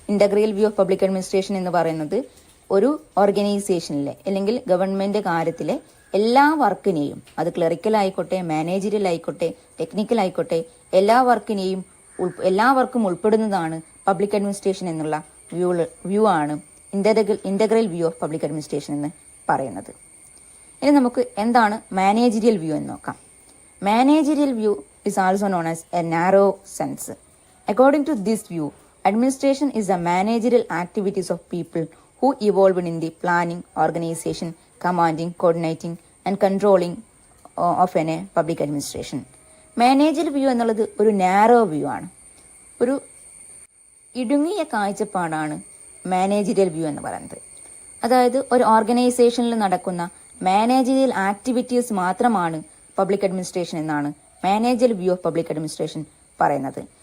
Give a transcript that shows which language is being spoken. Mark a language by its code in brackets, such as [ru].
[ml] Integral view of public administration എന്ന് പറയുന്നത് ഒരു ഓർഗനൈസേഷനിലെ അല്ലെങ്കിൽ ഗവൺമെന്റ് കാര്യത്തിലെ എല്ലാ വർക്കിനെയും, അത് ക്ലറിക്കൽ ആയിക്കോട്ടെ, മാനേജറിയൽ ആയിക്കോട്ടെ, ടെക്നിക്കൽ ആയിക്കോട്ടെ, എല്ലാ വർക്കും ഉൾപ്പെടുന്നതാണ് പബ്ലിക് അഡ്മിനിസ്ട്രേഷൻ എന്നുള്ള വ്യൂ ആണ് integral view of public administration എന്ന് പറയുന്നത്. ഇനി നമുക്ക് എന്താണ് മാനേജറിയൽ വ്യൂ എന്ന് നോക്കാം. [en] Managerial view is also known as a narrow sense. According to this view, administration is the managerial activities of people who evolved in the planning, organization, commanding, coordinating and controlling of a public administration. [ml] Managerial view എന്നുള്ളത് ഒരു narrow view ആണ്, ഒരു ഇടുങ്ങിയ കാഴ്ചപ്പാടാണ് managerial view എന്ന് പറയുന്നത്. അതായത് ഒരു ഓർഗനൈസേഷനിൽ നടക്കുന്ന മാനേജറിയൽ ആക്ടിവിറ്റീസ് മാത്രമാണ് പബ്ലിക് അഡ്മിനിസ്ട്രേഷൻ എന്നാണ് managerial view of public administration പറയുന്നത്.